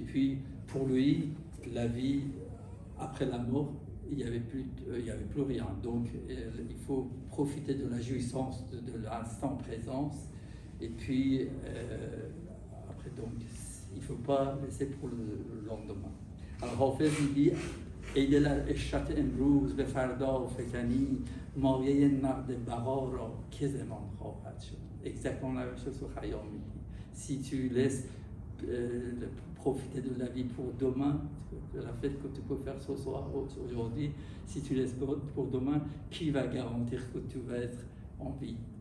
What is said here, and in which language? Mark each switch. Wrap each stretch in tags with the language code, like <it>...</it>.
<fr>Et puis, pour lui, la vie après la mort, il n'y avait plus rien. Donc, il faut profiter de la jouissance de l'instant présence. Et puis, après, donc, il ne faut pas laisser pour le lendemain. Alors, Hafez, il dit</fr> <fa>ایدل اشرت امروز به فردا فکنی مایه نقد بقا را که زمان خواهد شد.</fa> <fr>Exactement la même chose que Khayyam dit. Si tu laisses profiter de la vie pour demain, de la fête que tu peux faire ce soir, aujourd'hui, si tu laisses pour demain, qui va garantir que tu vas être en vie?</fr>